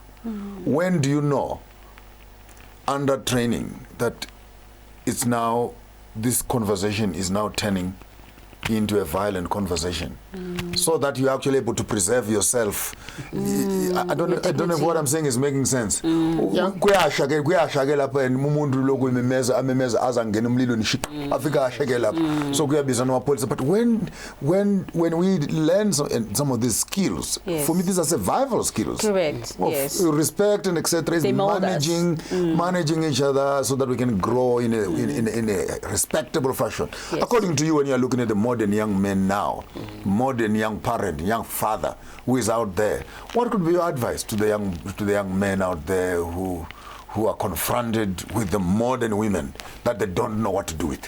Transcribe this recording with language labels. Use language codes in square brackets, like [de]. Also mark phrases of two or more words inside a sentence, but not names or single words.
[en] When do you know, under training, that it's now, this conversation is now turning into a violent conversation, so that you're actually able to preserve yourself. I don't know if what I'm saying is making sense. [nd] Kuyashake lapha and umuntu lokhu amemeza azangena umlilo nishika afika ashake lapha, so kuyabizana amapolisa. [en] But when we learn some of these skills, for me these are survival skills. Correct. Yes. Respect and etc. is managing each other so that we can grow in a respectable fashion. According to you, when you're looking at the modern young men now, modern young parent, young father who is out there, what could be your advice to the young men out there who are confronted with the modern women that they don't know what to do with?